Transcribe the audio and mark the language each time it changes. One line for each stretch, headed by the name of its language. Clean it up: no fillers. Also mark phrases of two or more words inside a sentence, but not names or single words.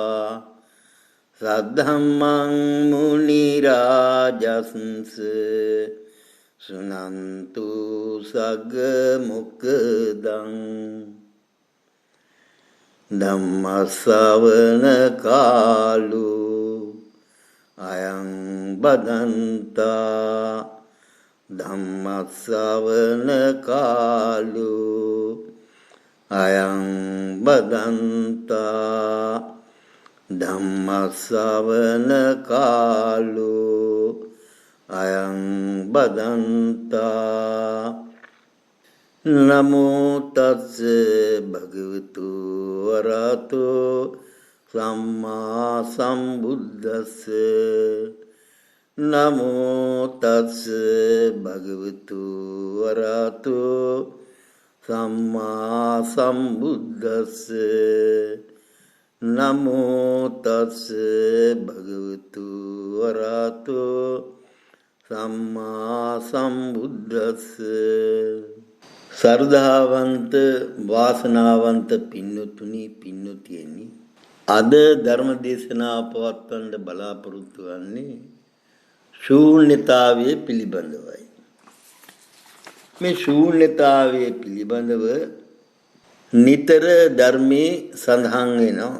Pali: सद्धम्मं मुनिराजंस सुनन्तु सगमुखदं धम्मश्रवण कालो अयं बदन्ता धम्मश्रवण कालो अयं बदन्ता धम्मश्रवण कालो अयं बदन्ता नमो तस्से भगवतो वरतो सम्मा सम्बुद्धस्से नमो तस्से भगवतो वरतो सम्मा सम्बुद्धस्से नमो तस्से भगवतो वरतो सम्मा सम्बुद्धस्से श्रद्धावंत वासनावंत
Sinhala: පින්නතුනි පින්නතියනි අද ධර්ම දේශනාව පවත්වන්න බලාපොරොත්තු වෙන්නේ ශූන්‍යතාවයේ පිළිබඳවයි. මේ ශූන්‍යතාවයේ පිළිබඳව නිතර ධර්මයේ සඳහන් වෙනවා.